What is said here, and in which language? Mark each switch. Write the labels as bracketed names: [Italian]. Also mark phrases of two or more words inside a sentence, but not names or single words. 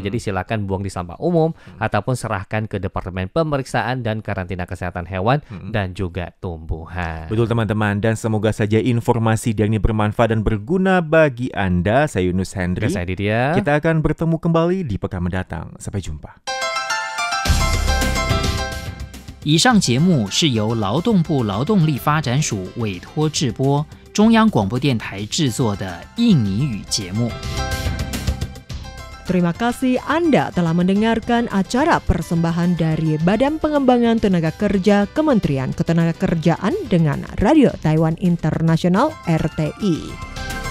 [Indonesian] Jadi silakan buang di sampah umum ataupun serahkan ke Departemen Pemeriksaan dan Karantina Kesehatan Hewan dan juga Tumbuhan. Betul teman-teman, dan semoga saja informasi ini bermanfaat dan berguna bagi Anda. Saya Yunus Hendri. Saya Didia. Kita akan bertemu kembali di pekan mendatang. Sampai jumpa. [Chinese] 以上节目是由劳动部劳动力发展署委托制播，中央广播电台制作的印尼语节目。 [Indonesian] Terima kasih Anda telah mendengarkan acara persembahan dari Badan Pengembangan Tenaga Kerja Kementerian Ketenagakerjaan dengan Radio Taiwan Internasional RTI.